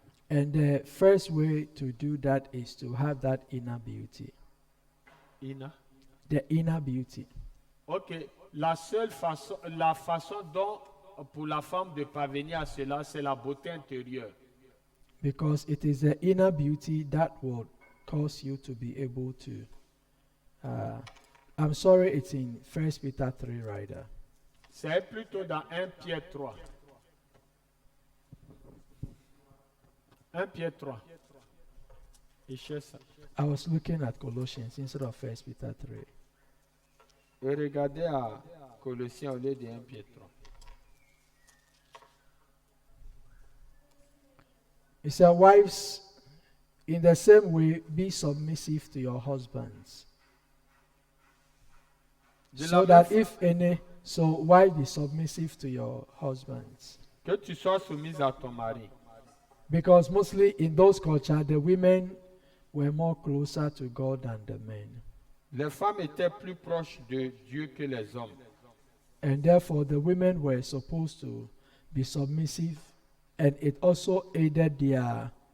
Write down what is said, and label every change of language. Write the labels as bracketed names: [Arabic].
[English] And the first way to do that is to have that inner beauty. Ina? The inner beauty. [French] Ok, la façon dont pour la femme de parvenir à cela, c'est la beauté intérieure. [English] Because it is the inner beauty that will cause you to be able to. I'm sorry, it's in 1 Peter 3, Rider. [French] C'est plutôt dans 1 Pierre 3. 1 Pierre 3. Et cherche ça. [English] I was looking at Colossians instead of 1 Peter 3. [French] Et regardez à Colossiens au lieu de 1 Pierre 3. [English] It said, wives, in the same way, be submissive to your husbands. So that if any, so wives be submissive to your husbands. [French] Que tu sois soumise à ton mari. [English] Because mostly in those cultures, the women were more closer to God than the men. [French] Les femmes étaient plus proches de Dieu que les hommes. [English] And therefore, the women were supposed to be submissive, and it also aided their